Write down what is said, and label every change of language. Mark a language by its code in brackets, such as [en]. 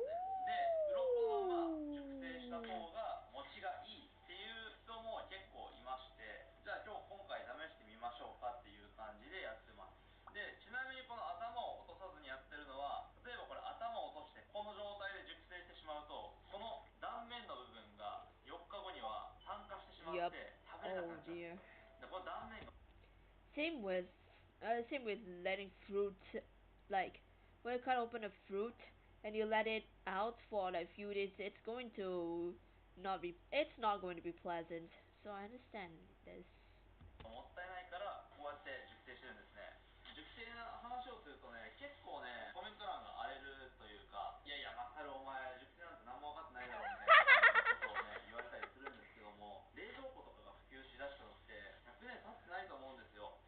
[ja] で、鱗のまま熟成した方が持ちがいいっていう人も結構いまして、じゃあ今回試してみましょうかっていう感じでやってます。で、ちなみにこの頭を落とさずにやってるのは、例えばこれ頭を落としてこの状態で熟成してしまうと、この断面の部分が4日後には酸化してしまって食べれなくなっちゃう。で、この断面が [en] Same with letting fruit, like when you cut open a fruit and you let it out for like a few days, it's not going to be pleasant. So I understand this. [ja] もったいないからこうやって熟成してるんですね。熟成の話をするとね、結構ねコメント欄が荒れるというか、いやいやマサルお前熟成なんて何も分かってないだろうみたいなことをね言われたりするんですけども、冷蔵庫とかが普及しだしたのって100年経ってないと思うんですよ。